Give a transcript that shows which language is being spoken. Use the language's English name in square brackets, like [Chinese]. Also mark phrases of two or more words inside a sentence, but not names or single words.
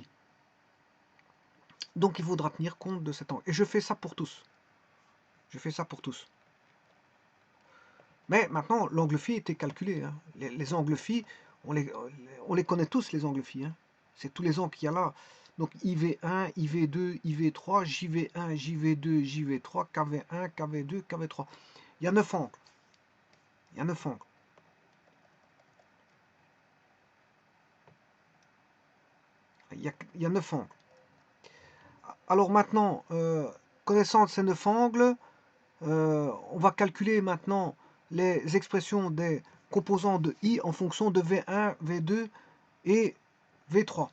[French] Donc il faudra tenir compte de cet angle. Et je fais ça pour tous. Je fais ça pour tous. Mais maintenant, l'angle phi était calculé. Hein. Les angles phi, on les connaît tous, les angles phi. Hein. C'est tous les angles qu'il y a là. Donc IV1, IV2, IV3, JV1, JV2, JV3, KV1, KV2, KV3. Il y a 9 angles. Il y a 9 angles. Il y a 9 angles. Alors maintenant, connaissant ces 9 angles, on va calculer maintenant les expressions des composants de I en fonction de V1, V2 et V3.